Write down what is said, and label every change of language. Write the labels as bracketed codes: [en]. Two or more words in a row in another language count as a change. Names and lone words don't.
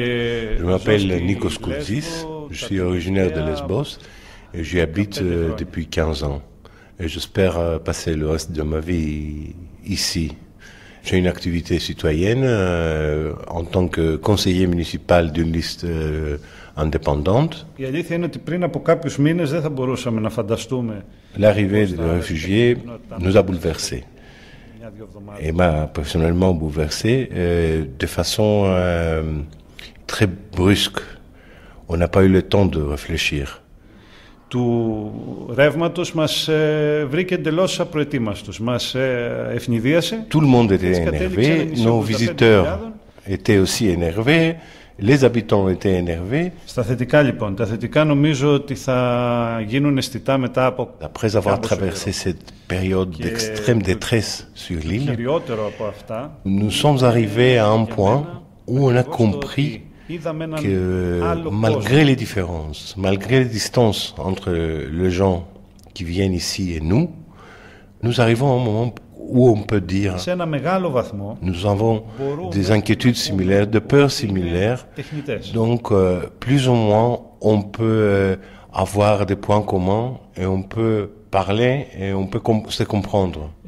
[fr] Je m'appelle Nikos Kourtsis, je suis originaire de Lesbos et j'y habite depuis 15 ans. Et j'espère passer le reste de ma vie ici. J'ai une activité citoyenne en tant que conseiller municipal d'une liste indépendante. [el] Η αλήθεια είναι ότι πριν από κάποιους μήνες δεν θα μπορούσαμε να φανταστούμε. [fr] L'arrivée des réfugiés nous a bouleversés. Et m'a personnellement bouleversé de façon très brusque. On n'a pas eu le temps de réfléchir. [el] Του ρεύματος μας βρήκε εντελώς απροετοίμαστος. Μας ευνηδίασε. [fr] Tout le monde était énervé. Nos visiteurs étaient aussi énervés. Les habitants étaient énervés. [el] Στα θετικά λοιπόν, τα θετικά νομίζω ότι θα γίνουν αισθητά μετά από... [fr] Après avoir traversé cette période d'extrême détresse sur l'île, nous sommes arrivés à un point où on a compris que malgré les différences, malgré les distances entre les gens qui viennent ici et nous arrivons à un moment où on peut dire nous avons des inquiétudes similaires, des peurs similaires, donc plus ou moins on peut avoir des points communs et on peut parler et on peut se comprendre.